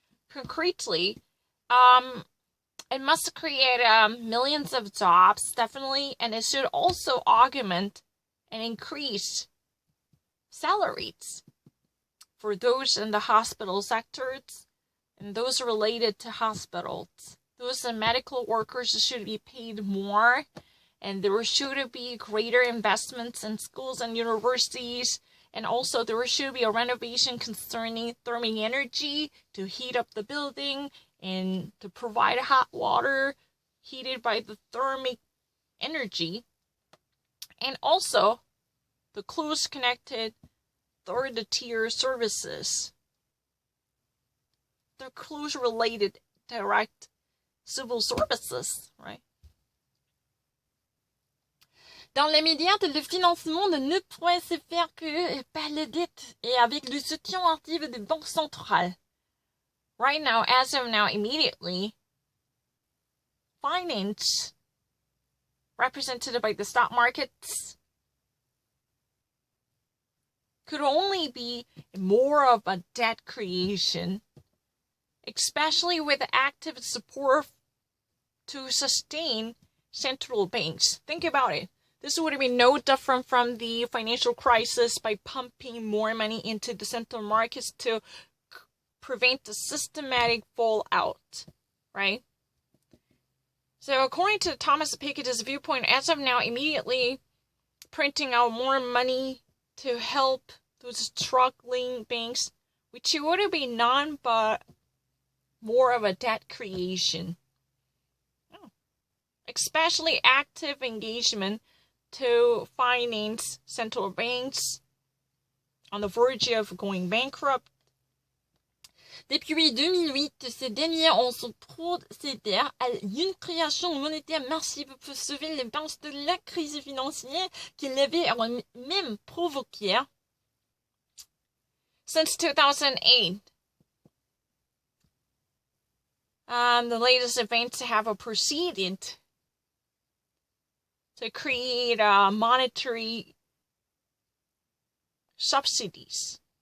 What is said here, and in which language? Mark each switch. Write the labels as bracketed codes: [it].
[en] Concretely, it must create millions of jobs, definitely, and it should also augment and increase salaries for those in the hospital sectors and those related to hospitals. Those medical workers should be paid more, and there should be greater investments in schools and universities, and also there should be a renovation concerning thermal energy to heat up the building and to provide hot water heated by the thermic energy, and also the close connected third-tier services. They're close related direct civil services, right? [fr] Dans l'immédiat, le financement ne pourrait se faire que par les dettes et avec le soutien actif des banques centrales. [en] Right now, as of now, immediately, finance represented by the stock markets could only be more of a debt creation, especially with active support to sustain central banks. Think about it. This would be no different from the financial crisis by pumping more money into the central markets to prevent the systematic fallout, right? So according to Thomas Piketty's viewpoint, as of now, immediately printing out more money to help those struggling banks, which would be none but more of a debt creation. Especially active engagement to finance central banks on the verge of going bankrupt. [fr] Depuis 2008, ces derniers ont procédé à une création monétaire massive pour sauver les banques de la crise financière qu'ils avaient même provoquée. [en] Since 2008, the latest events have proceeded to create monetary subsidies